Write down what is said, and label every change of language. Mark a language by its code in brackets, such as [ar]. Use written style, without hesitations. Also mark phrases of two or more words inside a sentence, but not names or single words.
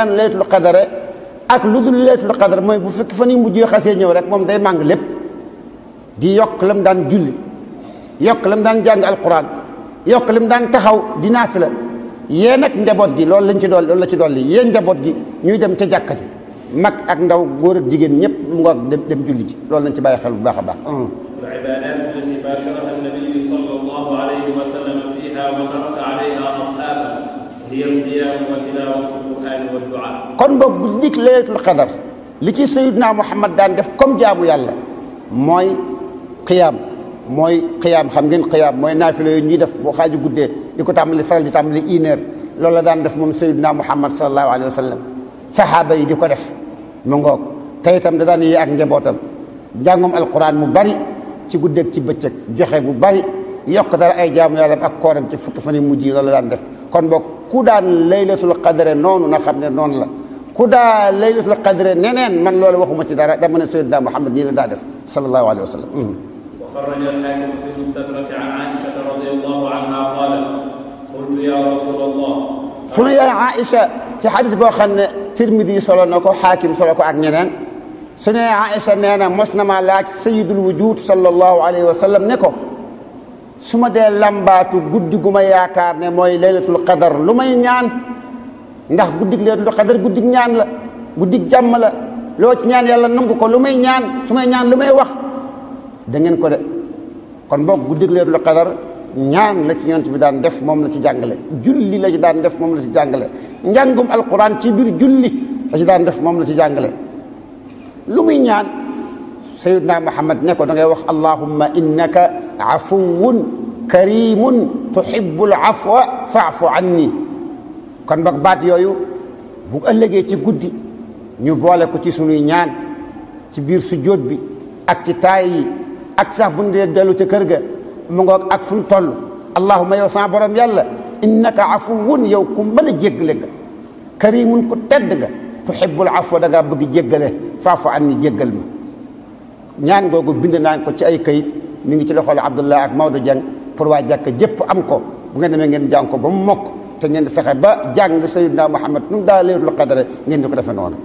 [wo] daan [ar] ليلة القدر [wo] ak lu dul [ar] ليلة القدر [wo] mooy bu fekk fan yu mujj xasee ñëw rek moom day màng lépp di yokk lam daan julli yokk lam daan jàng alquran yokk lam daan taxaw di naafila yee nag njaboot gi loolu lañ ci dolli loolu la ci dolli yee njaboot gi ñuy dem ca jàkka ji mag ak ndaw góor ak jigéen ñëpp mu ngoog dem julli ji loolu lañ ci bàyyi xel bu baax a baax [ar] العبادات التي باشرها النبي صلى الله عليه وسلم فيها وترك عليها أصحابه هي القيام وتلاوة القرآن والدعاء [wo] kon boog bu dikk [ar] ليلة القدر [wo] li ci Seydina Muhammad daan def comme jaamu yàlla mooy qiyaam xam ngeen qiyaam mooy naafila yooyu ñuy def boo xaaju guddee di ko faral di tàmbali 1 heure loolu la daan def moom Seydina Muhammad [ar] صلى الله عليه وسلم [wo] saxaaba yi di ko def mu ngoog te itam da daan yee ak njabootam jàngum alquran mu bari ci guddeeg ci bëccëg joxe bu bari yokk dara ay jaamu yàlla ak kooram ci fukki fan yu mujj yi loolu la daan def kon boog ku daan [ar] ليلة القدر [wo] noonu na xam ne noonu la ku daa [ar] ليلة القدر [wo] neneen man loolu waxuma ci dara dama ne sayyidina Muhammad nii la daa def [ar] صلى الله عليه وسلم. وخرج الحاكم في المستدرك عن عائشة رضي الله عنها قالت قلت يا رسول الله. [wo] sunu yaay Aïcha ci xadis boo xam ne Tirmidi solo na ko Xaakim solo ko ak ñeneen sunu yaay Aïcha nee na mos na maa laaj [ar] سيد الوجود صلى الله عليه وسلم [wo] ne ko su ma dee lambaatu guddi gu ma yaakaar ne mooy [ar] ليلة القدر [wo] lu may ñaan ndax guddig [ar] ليلة القدر [wo] guddig ñaan la guddig jàmm la loo ci ñaan yàlla nangu ko lu may ñaan su may ñaan lu may wax da ngeen ko de kon boog guddig [ar] ليلة القدر [wo] ñaan la ci yonent bi daan def moom la ci jàngale julli la ci daan def moom la ci jàngale njàngum alquran ci biir julli la ci daan def moom la ci jàngale lu muy ñaan sayyidna Muhammad ne ko da ngay wax [ar] اللهم إنك عفو كريم تحب العفو فاعف عني [wo] kon boog baat yooyu bu ëllëgee ci guddi ñu boole ko ci sunuy ñaan ci biir sujjóot bi ak ci taay yi ak sax bu ñu dee dellu ca kër ga mu ngoog ak fu ñu toll allahumma yow sama borom yàlla [ar] إنك عفو [wo] yow ku mën a jéggale nga karimun ku tedd nga [ar] تحب العفو [wo] da ngaa bëgg jéggale [ar] فاعف عني [wo] jéggal ma ñaan googu bind naa ko ci ay kayit mi ngi ci loxol Abdullah ak Maodo Dieng pour waa jàkk jëpp am ko bu ngeen demee ngeen jàng ko ba mu mokk te ngeen di fexe ba jàng sayyidina Muhammad nu daa [ar] ليلة القدر [wo] ngeen di ko defee noonu.